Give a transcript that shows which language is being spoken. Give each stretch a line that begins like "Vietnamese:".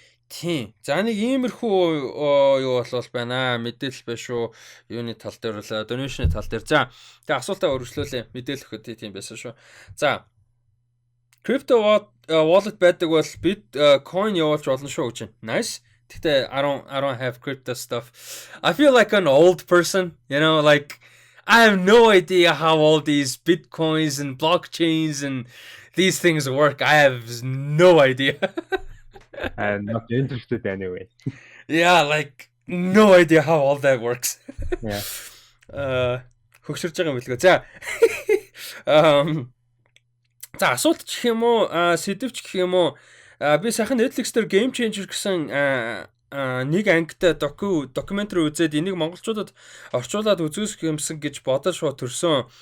Mongolian: Тийм. За нэг иймэрхүү юу болвол байна. Мэдээлэл байна шүү. Юуны тал дээр л donation-ы тал дээр. За тэгээ асуултаа өргөжлүүлээ. Мэдээлэл өгөхөд тийм байсан шүү. За crypto wallet байдаг бол Bitcoin явуулж болно шүү гэж байна.
English: Nice.
Mongolian: Гэхдээ
English: I don't have crypto stuff. I feel like an old person, you know, like I have no idea how all these Bitcoins and blockchains and these things work. I have no idea. I'm not interested anyway. Yeah, like no idea how all that works. Yeah.
Mongolian: Хөгшөрж байгаа юм билгүй. За. За асуулт гэх юм уу, сэдвч гэх юм уу? Би сайхан Netflix дээр Game Changer гэсэн нэг ангитай докюментари үзээд энийг монголчуудад орчуулад үзүүлэх юмсан гэж бодож төрсөн.